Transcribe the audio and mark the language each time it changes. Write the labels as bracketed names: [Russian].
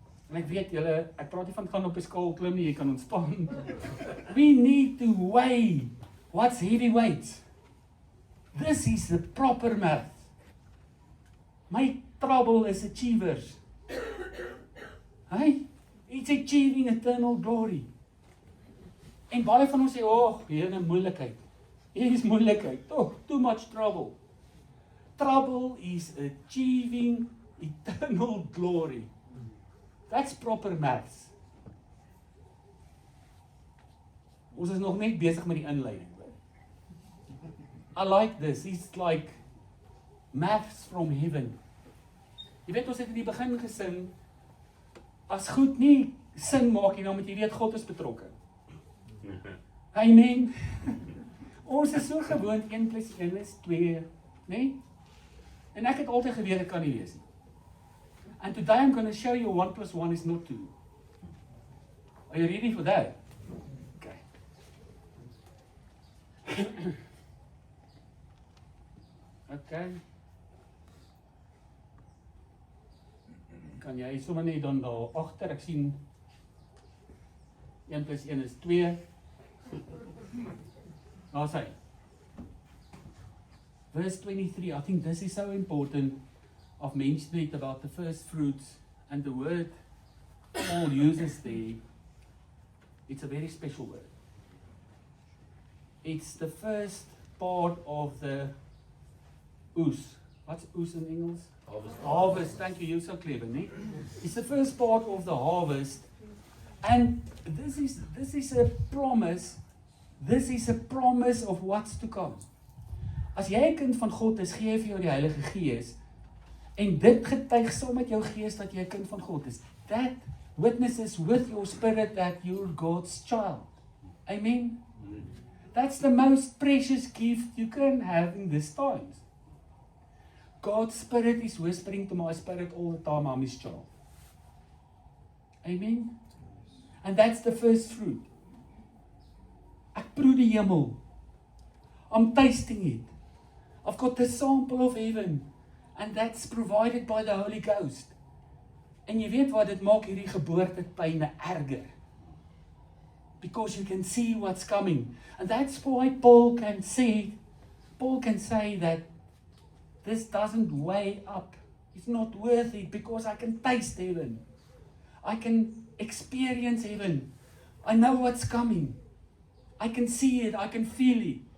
[Afrikaans] En ek weet julle, ek praat nie van gaan op 'n skaal klim nie, jy kan ontspan. [English] We need to weigh what's heavyweight. This is the proper math. My trouble is achievers. Hey, it's achieving eternal glory. [Afrikaans] En baie van ons sê, hier 'n moeilikheid. Hier is moeilikheid. [English] Too much trouble. Trouble is achieving eternal glory. That's proper maths. [Afrikaans] Ons is nog net besig met die inleiding. [English] I like this. It's like maths from heaven. [Afrikaans] Jy weet, ons het in die begin gesing, as goed nie sin maak nie, dan moet jy weet God is betrokke. Amen. Ons is so gewoond 1 + 1 is 2, nee? En ek het altyd geweet dit kan nie wees nie. [English] And today I'm going to show you 1 + 1 is not 2. Are you ready for that? Okay. Okay. [Afrikaans] Kan jy sommer net dan daar agter, ek sien 1 + 1 is 2. Daar's hy. [English] Verse 23, I think this is so important. I've mentioned it about the first fruits, and the word Paul uses there, it's a very special word. It's the first part of the oes. What's oes in Engels? Harvest. Thank you, you're so clever, nee? It's the first part of the harvest, and this is a promise. This is a promise of what's to come. [Afrikaans] As jy 'n kind van God is, gee hy vir jou die Heilige Gees, en dit getuig saam met jou gees dat jy 'n kind van God is. [English] That witnesses with your spirit that you're God's child. Amen. That's the most precious gift you can have in these times. God's Spirit is whispering to my spirit all the time, I'm His child. Amen. And that's the first fruit. [Afrikaans] Ek proe die hemel. [English] I'm tasting it. I've got the sample of heaven. And that's provided by the Holy Ghost. [Afrikaans] En jy weet wat dit maak hierdie geboortepyne erger. [English] Because you can see what's coming. And that's why Paul can say that this doesn't weigh up. It's not worth it because I can taste heaven. I can experience heaven. I know what's coming. I can see it. I can feel it.